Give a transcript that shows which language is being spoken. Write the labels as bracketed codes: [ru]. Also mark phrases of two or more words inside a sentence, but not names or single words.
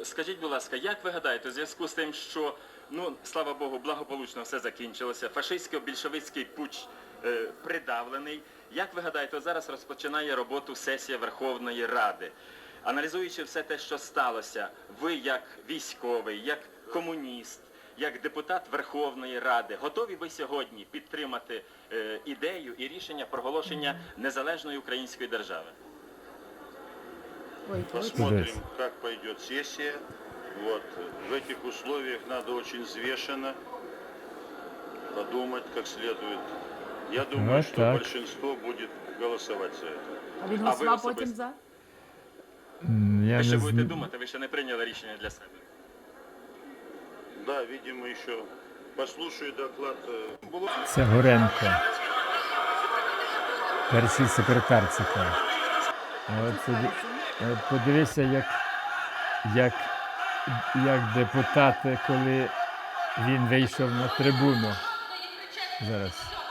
[uk] Скажіть, будь ласка, як ви гадаєте, у зв'язку з тим, що, слава Богу, благополучно все закінчилося, фашистсько-більшовицький путч придавлений, як ви гадаєте, зараз розпочинає роботу сесія Верховної Ради? Аналізуючи все те, що сталося, ви як військовий, як комуніст, як депутат Верховної Ради, готові ви сьогодні підтримати ідею і рішення проголошення незалежної української держави? [ru] Посмотрим, как пойдет сессия. Вот. В этих условиях надо очень взвешенно подумать как следует. Я думаю, что так. большинство будет голосовать за это. [uk] А він А ви голосував потім особисто? за? Я Ви ще не будете зн- думати, ви ще не прийняли рішення для себе. [ru] Да, видимо, еще послушаю доклад. [uk] Це Горенко, перший секретар ЦК. Подивися, як депутати, коли він вийшов на трибуну. Зараз.